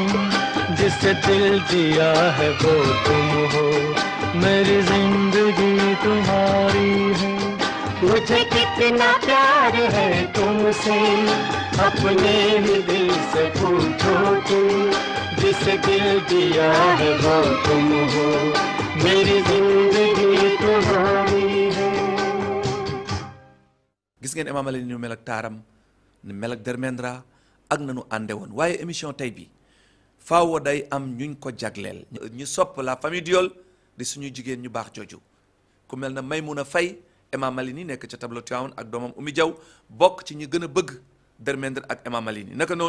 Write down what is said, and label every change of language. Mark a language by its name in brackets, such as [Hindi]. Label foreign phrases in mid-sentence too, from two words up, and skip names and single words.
[Hindi] जिसे दिल दिया है वो तुम हो मेरी जिंदगी तुम्हारी है मुझे कितना प्यार है तुमसे अपने ही दिल से पूछो तुम जिसे दिल दिया है वो तुम हो मेरी जिंदगी तुम्हारी है [Wolof] gis ngeen Emma Malini ñu mel ak taaram ni mel ak Dermendra ak nanu ànde woon waaye émission tey bi faaw day am ñuñ ko jagleel ñu sopp la famille Diol di suñu jigéen ñu baax jooju ku mel na Maymouna Faye Emma Malini nekk ca tableau Tivaouane ak doomam Oumy Diaw bokk ci ñi gën a bëgg Dermendra ak Emma